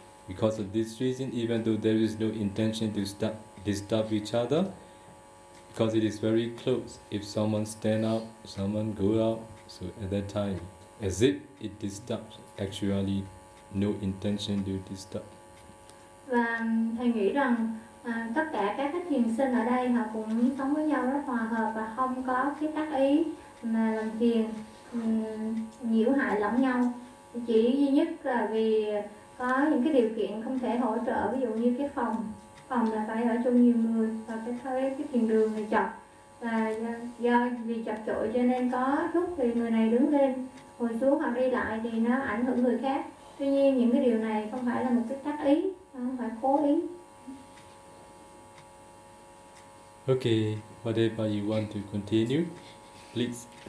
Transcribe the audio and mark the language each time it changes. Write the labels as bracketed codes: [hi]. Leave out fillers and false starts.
[en] Because of this reason, even though there is no intention to disturb each other, because it is very close, if someone stand up, someone go out, so at that time, as if it disturbs, actually no intention to disturb. [vi] Và thầy nghĩ rằng tất cả các cái thiền sinh ở đây họ cũng sống với nhau rất hòa hợp và không có cái tác ý mà làm phiền nhiễu hại lẫn nhau. Chỉ duy nhất là vì có những cái điều kiện không thể hỗ trợ, ví dụ như cái phòng là phải ở chung nhiều người và cái thiền đường này chật, và do vì chật chội cho nên có lúc thì người này đứng lên ngồi xuống hoặc đi lại thì nó ảnh hưởng người khác. Tuy nhiên những cái điều này không phải là một cái tác ý, không phải cố ý. [en] Okay, whatever you want to continue, please.